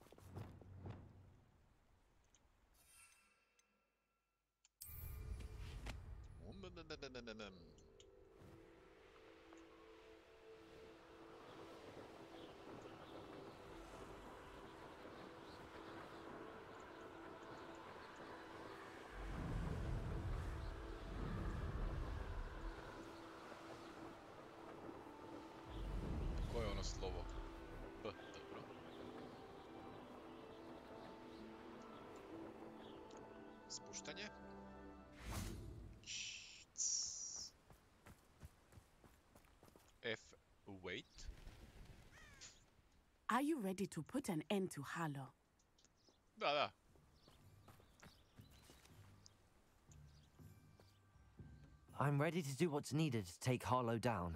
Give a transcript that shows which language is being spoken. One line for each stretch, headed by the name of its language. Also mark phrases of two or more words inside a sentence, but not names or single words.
Croatian: Koje je ono slovo? B, dobro. Spuštanje.
English: F, wait. Are you ready to put an end to Harlow?
Croatian: Da, da.
English: I'm ready to do what's needed to take Harlow down.